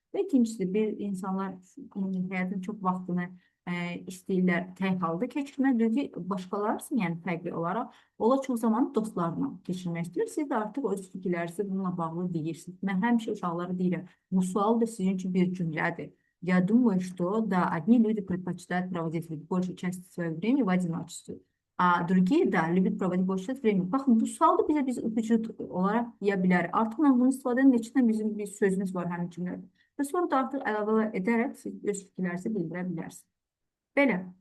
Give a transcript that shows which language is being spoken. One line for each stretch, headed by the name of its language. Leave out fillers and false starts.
Azerbaijani: Və ikincisi, bir insanlar həyatın çox vaxtını istəyirlər tək halda keçirmək. Düzü başqaları üçün, yəni fərqli olaraq, ola çox zaman dostlarla keçirmək istəyir. Siz də artıq öz fikirlərinizi bununla bağlı deyirsiniz. Mən həmişə uşaqlara deyirəm, bu sual da sizin üçün bir cümlədir.
Russian: Я думаю, что да, одни люди предпочитают проводить большую часть своего времени в одиночестве. A другие, da, любят проводить больше часть времени.
Azerbaijani: Baxın, bu sual da biz öpücü olaraq deyə bilərik. Artıq mən bunu istifadə edin, içində bizim bir sözümüz var həmin cümlədə. Və sonra da artıq əlavə edərək siz öz fikirlərinizi bildirə bilərsiniz. Belə.